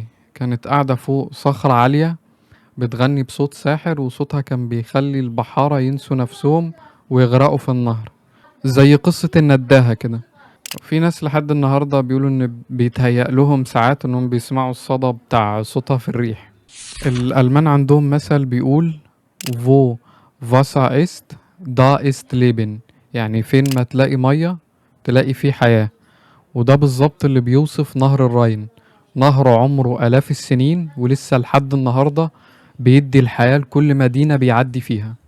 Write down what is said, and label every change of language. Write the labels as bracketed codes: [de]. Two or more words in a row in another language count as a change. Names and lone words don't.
[ar] كانت قاعدة فوق صخرة عالية بتغني بصوت ساحر، وصوتها كان بيخلي البحارة ينسوا نفسهم ويغرقوا في النهر، زي قصة النداهة كده. في ناس لحد النهاردة بيقولوا ان بيتهيأ لهم ساعات انهم بيسمعوا الصدى بتاع صوتها في الريح. الألمان عندهم مثل بيقول [de] wo Wasser ist da ist Leben، [ar] يعني فين ما تلاقي مية تلاقي فيه حياة. وده بالظبط اللي بيوصف نهر الراين. نهر عمره آلاف السنين ولسه لحد النهاردة بيدي الحياة لكل مدينة بيعدي فيها.